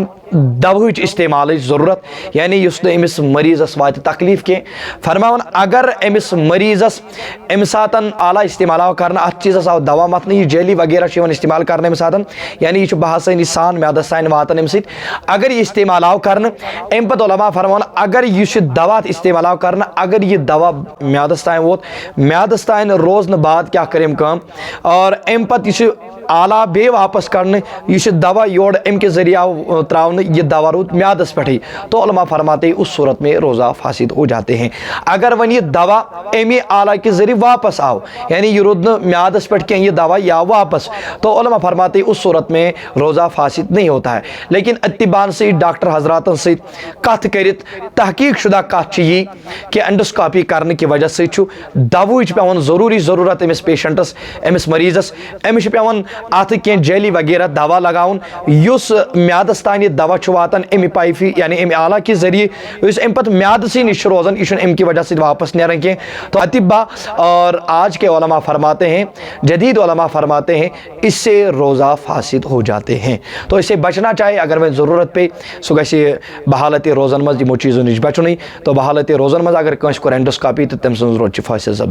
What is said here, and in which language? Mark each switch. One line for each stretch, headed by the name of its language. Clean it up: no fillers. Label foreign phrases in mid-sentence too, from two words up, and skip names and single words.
Kashmiri: دوہٕچ استعمالٕچ ضروٗرت یعنی یُس نہٕ أمِس مریٖضس واتہِ تکلیٖف کینٛہہ فرماوان اگر أمِس مریٖضس اَمہِ ساتہٕ آلا استعمال آو کرنہٕ اَتھ چیٖزس آو دوا متنہٕ یہِ جیلی وغیرہ چھُ یِوان استعمال کرنہٕ اَمہِ ساتہٕ یعنی یہِ چھُ بآسٲنی سان میادس تانۍ واتان اَمہِ سۭتۍ اگر یہِ استعمال آو کرنہٕ اَمہِ پتہٕ علما فرماوان اگر یہِ چھُ دوا استعمال آو کرنہٕ اگر یہِ دوا میادس تانۍ ووت میادس تانۍ روزنہٕ بعد کیاہ کٔر أمۍ کٲم اور اَمہِ پتہٕ یہِ چھُ آلا بیٚیہِ واپس کڑنہٕ یہ چھُ دوا یورٕ اَمہِ کہِ ذریعہ آو تراونہٕ یہ دوا روٗد میادس پٮ۪ٹھٕے
Urdu: تو علما فرماتے اس صورت میں روزہ فاسد ہو جاتے ہیں
Kashmiri: اگر وۄنۍ یہ دوا امی آلا کے ذریعے واپس آو یعنی یہ روٗد نہٕ میادس پٮ۪ٹھ کینٛہہ یہ دوا یہ آو واپس
Urdu: تو علما فرماتے اس صورت میں روزہ فاسد نہیں ہوتا ہے لیکن
Kashmiri: اتبان سۭتۍ ڈاکٹر حضراتن سۭتۍ کتھ کٔرِتھ تحقیق شدہ کتھ چھِ یی کہ اینڈوسکاپی کرنہٕ کہِ وجہ سۭتۍ چھُ دوہٕچ پیٚوان ضروٗرت أمِس پیشنٹس أمِس مریٖضس أمِس چھُ پیٚوان اتھ کینٛہہ جیلی وغیرہ دوا لگاوُن یُس میادس تانۍ یہِ دوا چھُ واتان اَمہِ پایفہِ یعنی اَمہِ آلا کہِ ذریعے یُس اَمہِ پتہٕ میادسٕے نِش چھُ روزان یہِ چھُنہٕ اَمہِ کہِ وجہ سۭتۍ واپس نیران کینٛہہ
Urdu: تو اتبا اور آج کے علماء فرماتے ہیں جدید علماء فرماتے ہیں اس سے روزہ فاسد ہو جاتے ہیں تو اس سے بچنا چاہے
Kashmiri: اگر وۄنۍ ضروٗرت پیٚیہِ سُہ گژھِ بحالتِ روزن منٛز یِمو چیٖزو نِش بچُنٕے تو بحالتِ روزن منٛز اگر کٲنٛسہِ کوٚر اینڈوسکاپی تہٕ تٔمۍ سٕنٛز روز چھِ فاسد سپدان